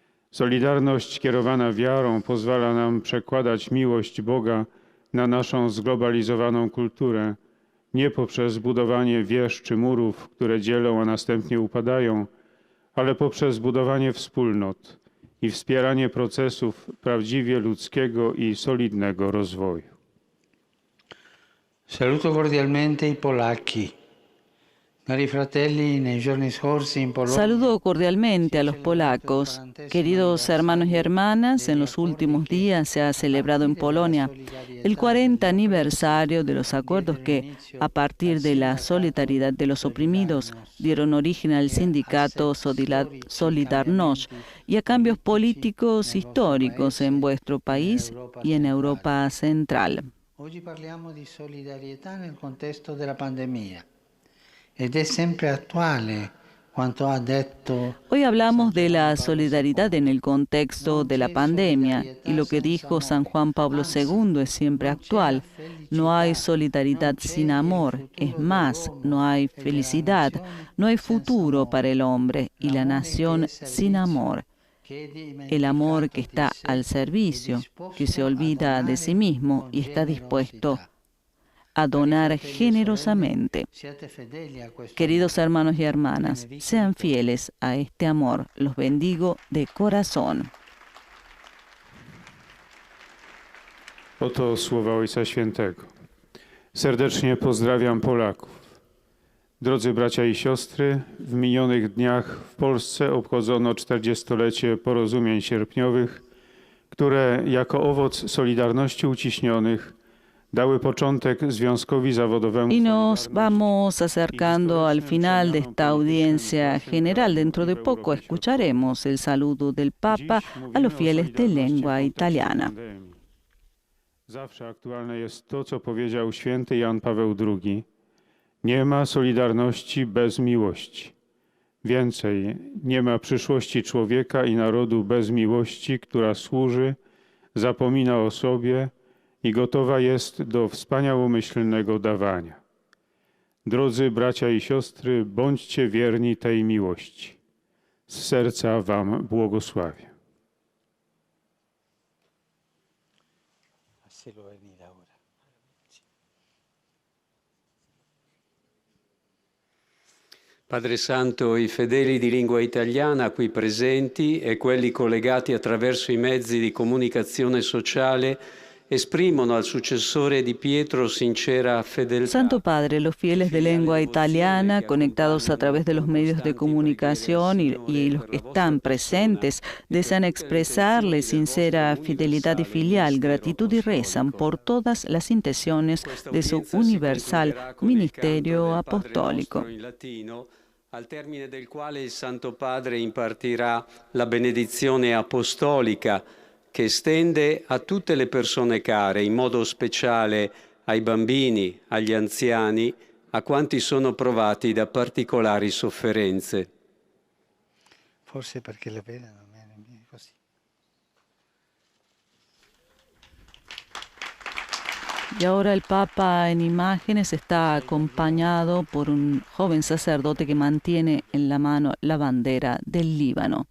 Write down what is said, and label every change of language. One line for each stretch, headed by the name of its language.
Polish: Solidarność kierowana wiarą pozwala nam przekładać miłość Boga na naszą zglobalizowaną kulturę, nie poprzez budowanie wież czy murów, które dzielą, a następnie upadają, ale poprzez budowanie wspólnot i wspieranie procesów prawdziwie ludzkiego i solidnego rozwoju.
Italian: Saluto cordialmente i polacchi.
Spanish: Saludo cordialmente a los polacos. Queridos hermanos y hermanas, en los últimos días se ha celebrado en Polonia el 40 aniversario de los acuerdos que, a partir de la solidaridad de los oprimidos, dieron origen al sindicato Solidarność y a cambios políticos históricos en vuestro país y en Europa Central.
Italian: Oggi parliamo di solidarietà nel contesto della pandemia. Ed è sempre attuale quanto ha detto.
Spanish: Hoy hablamos de la solidaridad en el contexto de la pandemia y lo que dijo San Juan Pablo II es siempre actual. No hay solidaridad sin amor, es más, no hay felicidad, no hay futuro para el hombre y la nación sin amor. El amor que está al servicio, que se olvida de sí mismo y está dispuesto a donar generosamente. Queridos hermanos y hermanas, sean fieles a este amor. Los bendigo de corazón.
Polish: Oto słowa Ojca Świętego. Serdecznie pozdrawiam Polaków. Drodzy bracia i siostry, w minionych dniach w Polsce obchodzono 40-lecie porozumień sierpniowych, które jako owoc Solidarności Uciśnionych dały początek związkowi zawodowemu.
Spanish: Y nos vamos acercando al final de esta audiencia general. Dentro de poco escucharemos el saludo del Papa a los fieles de lengua italiana.
Polish: Zawsze aktualne jest to, co powiedział święty Jan Paweł II. Nie ma solidarności bez miłości. Więcej, nie ma przyszłości człowieka i narodu bez miłości, która służy, zapomina o sobie i gotowa jest do wspaniałomyślnego dawania. Drodzy bracia i siostry, bądźcie wierni tej miłości. Z serca wam błogosławię.
Italian: Padre Santo, i fedeli di lingua italiana qui presenti e quelli collegati attraverso i mezzi di comunicazione sociale esprimono al sucesore di Pietro sincera fedeltà.
Spanish: Santo Padre, los fieles de lengua italiana conectados a través de los medios de comunicación y los que están presentes desean expresarle sincera fidelidad y filial gratitud y rezan por todas las intenciones de su universal ministerio apostólico.
Italian: Al termine del quale il Santo Padre impartirà la benedizione apostolica che estende a tutte le persone care, in modo speciale ai bambini, agli anziani, a quanti sono provati da particolari sofferenze. Forse perché la vedono così.
Spanish: Y ahora el Papa en imágenes está acompañado por un joven sacerdote que mantiene en la mano la bandera del Líbano.